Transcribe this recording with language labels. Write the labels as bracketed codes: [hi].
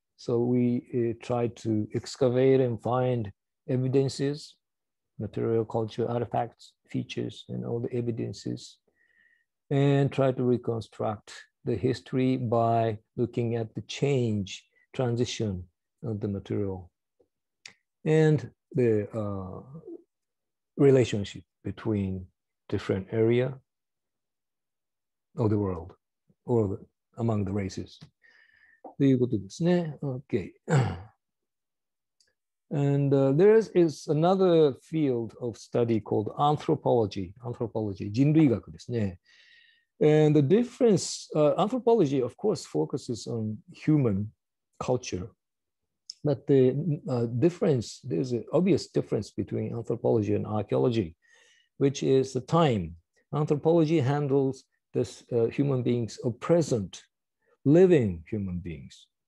[en] So we try to excavate and find evidences, material culture artifacts, features, and all the evidences, and try to reconstruct the history by looking at the change, transition of the material, and the relationship between different area of the world or among the races. [ja] ということですね。 [en] Okay. And there is another field of study called anthropology. [ja] Anthropology, 人類学ですね。 [en] And the difference, anthropology, of course, focuses on human culture. But the difference, there's an obvious difference between anthropology and archaeology, which is the time. Anthropology handles this human beings of present, living human beings.